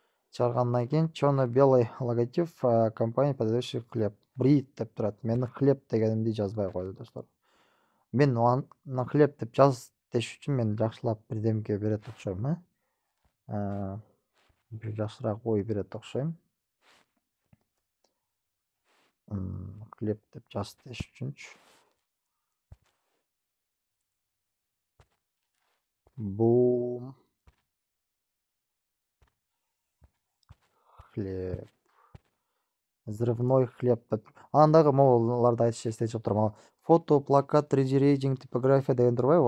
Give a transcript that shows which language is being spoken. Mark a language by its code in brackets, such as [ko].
[ky] Чыгаргандан кийин [ru] черно-белый логотип компания, подающий хлеб. [ky] Bread деп турат. Мен хлеб дегенимди жазбай койду достор. Мен аны хлеб деп жаз деш үчүн мен жакшылап бирдемке берет окшойм, бир жакшыраак ой берет окшойм. Хлеб деп жаз деш үчүнчү. Бум. Хлеб. [ru] Взрывной хлеб [ky] деп. Анан дагы могуларды айтышты чыгып турам. Фото, плакат, 3D рейдинг, типография деген турбайбы?